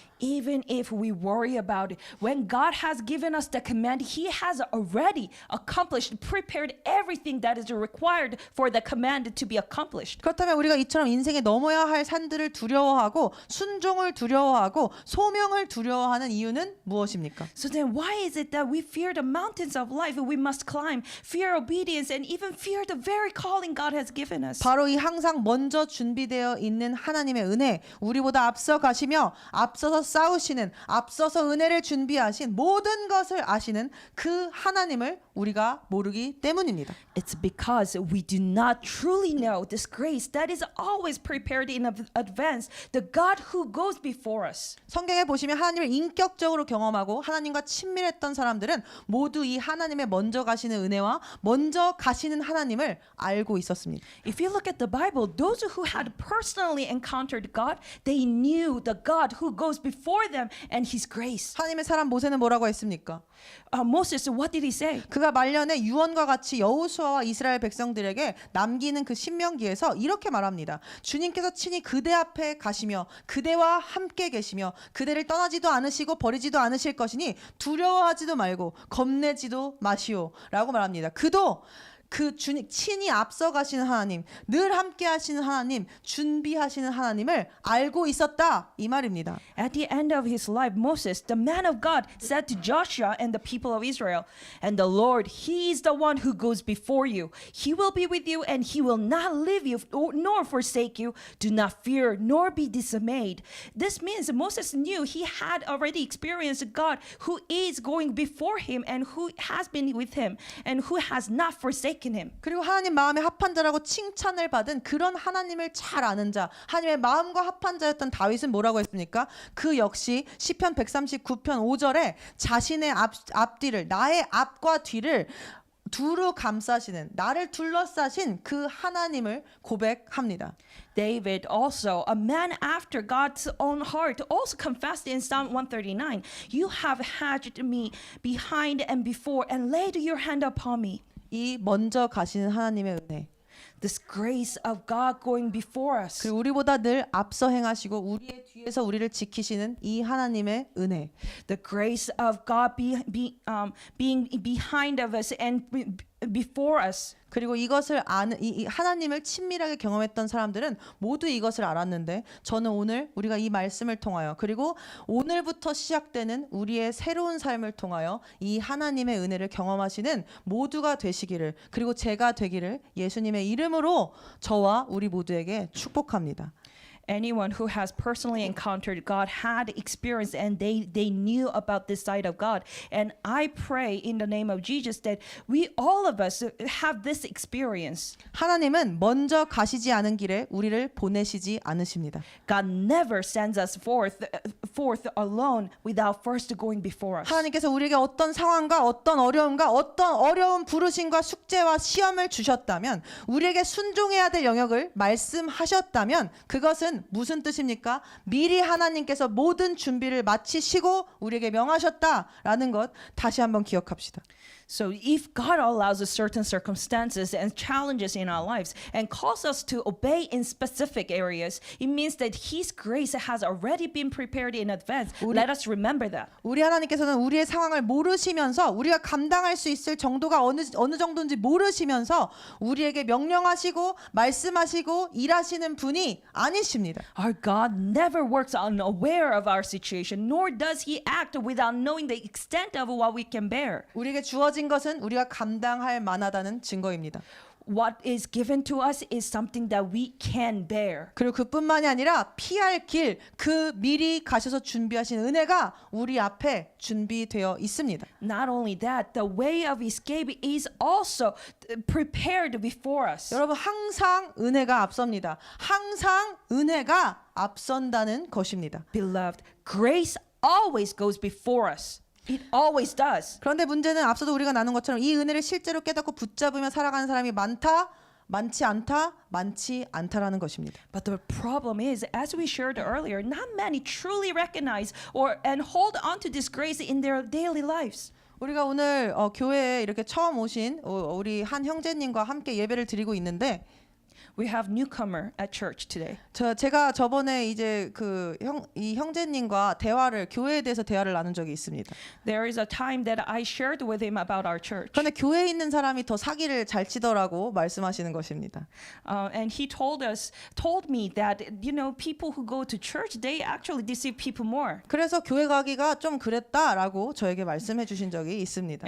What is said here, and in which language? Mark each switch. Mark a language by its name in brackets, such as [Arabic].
[English] Even if we worry about it, when God has given us the command, He has already accomplished, prepared everything that is required for the command to be accomplished. [Korean] 그렇다면 우리가 이처럼 인생에 넘어야 할 산들을 두려워하고 순종을 두려워하고 소명을 두려워하는 이유는 무엇입니까? [English] So then why is it that we fear the mountains of life we must climb, fear obedience, and even fear the very calling God has given us? [Korean] 바로 이 항상 먼저 준비되어 있는 하나님의 은혜, 우리보다 앞서 가시며 앞서서 싸우시는, 앞서서 은혜를 준비하신 모든 것을 아시는 그 하나님을 우리가 모르기 때문입니다. [English] It's because we do not truly know this grace that is always prepared in advance, the God who goes before us. [Korean] 성경에 보시면 하나님을 인격적으로 경험하고 하나님과 친밀했던 사람들은 모두 이 하나님의 먼저 가시는 은혜와 먼저 가시는 하나님을 알고 있었습니다. [English] If you look at the Bible, those who had personally encountered God, they knew the God who goes before them and His grace. [Korean] 하나님의 사람 모세는 뭐라고 했습니까? [English] Moses, what did he say? [Korean] 그가 말년에 유언과 같이 여호수아와 이스라엘 백성들에게 남기는 그 신명기에서 이렇게 말합니다. 주님께서 친히 그대 앞에 가시며 그대와 함께 계시며 그대를 떠나지도 않으시고 버리지도 않으실 것이니 두려워하지도 말고 겁내지도 마시오 라고 말합니다. 그도 그 친히 앞서가시는 하나님, 늘 함께하시는 하나님, 준비하시는 하나님을 알고 있었다 이 말입니다. [English] At the end of his life, Moses, the man of God, said to Joshua and the people of Israel, "And the Lord, he is the one who goes before you. He will be with you, and he will not leave you nor forsake you. Do not fear nor be dismayed." This means Moses knew he had already experienced God who is going before him and who has been with him and who has not forsaken him. [Korean] 그리고 하나님 마음에 합한 자라고 칭찬을 받은 그런 하나님을 잘 아는 자, 하나님의 마음과 합한 자였던 다윗은 뭐라고 했습니까? 그 역시 시편 139편 5절에 자신의 앞뒤를, 나의 앞과 뒤를 두루 감싸시는, 나를 둘러싸신 그 하나님을 고백합니다. [English] David also, a man after God's own heart, also confessed in Psalm 139, "You have hedged me behind and before and laid your hand upon me." [Korean] 이 먼저 가시는 하나님의 은혜, [English] This grace of God going before us. [Korean] 그리고 우리보다 늘 앞서 행하시고 우리의 뒤에서 우리를 지키시는 이 하나님의 은혜, [English] The grace of God being behind of us and before us. [Korean] 그리고 이것을 아는 이 하나님을 친밀하게 경험했던 사람들은 모두 이것을 알았는데, 저는 오늘 우리가 이 말씀을 통하여, 그리고 오늘부터 시작되는 우리의 새로운 삶을 통하여 이 하나님의 은혜를 경험하시는 모두가 되시기를, 그리고 제가 되기를 예수님의 이름으로 저와 우리 모두에게 축복합니다. [English] Anyone who has personally encountered God had experienced and they knew about this side of God. And I pray in the name of Jesus that we all of us have this experience. [Korean] 하나님은 먼저 가시지 않은 길에 우리를 보내시지 않으십니다. [English] God never sends us forth alone without first going before us. [Korean] 하나님께서 우리에게 어떤 상황과 어떤 어려움과 어떤 어려운 부르심과 숙제와 시험을 주셨다면, 우리에게 순종해야 될 영역을 말씀하셨다면, 그것은 무슨 뜻입니까? 미리 하나님께서 모든 준비를 마치시고 우리에게 명하셨다라는 것 다시 한번 기억합시다. [English] So if God allows us certain circumstances and challenges in our lives and calls us to obey in specific areas, it means that His grace has already been prepared in advance. Let us remember that. [Korean] 우리 하나님께서는 우리의 상황을 모르시면서, 우리가 감당할 수 있을 정도가 어느 정도인지 모르시면서 우리에게 명령하시고 말씀하시고 일하시는 분이 아니십니다. [English] Our God never works unaware of our situation, nor does He act without knowing the extent of what we can bear. [Korean] 우리에게 주어진 것은 우리가 감당할 만하다는 증거입니다. [English] What is given to us is something that we can bear. [Korean] 그리고 그뿐만이 아니라 피할 길, 그 미리 가셔서 준비하신 은혜가 우리 앞에 준비되어 있습니다. [English] Not only that, the way of escape is also prepared before us. [Korean] 여러분, 항상 은혜가 앞섭니다. 항상 은혜가 앞선다는 것입니다. [English] Beloved, grace always goes before us. It always does. [Korean] 그런데 문제는 앞서도 우리가 나눈 것처럼 이 은혜를 실제로 깨닫고 붙잡으며 살아가는 사람이 많다, 많지 않다, 많지 않다라는 것입니다. [English] But the problem is, as we shared earlier, not many truly recognize and hold on to this grace in their daily lives. [Korean] 우리가 오늘 교회에 이렇게 처음 오신 우리 한 형제님과 함께 예배를 드리고 있는데, [English] We have newcomer at church today. [Korean] 제가 저번에 이제 이 형제님과 교회에 대해서 대화를 나눈 적이 있습니다. [English] There is a time that I shared with him about our church. [Korean] 그런데 교회에 있는 사람이 더 사기를 잘 치더라고 말씀하시는 것입니다. [English] And he told me that, people who go to church, they actually deceive people more. [Korean] 그래서 교회 가기가 좀 그랬다라고 저에게 말씀해 주신 적이 있습니다.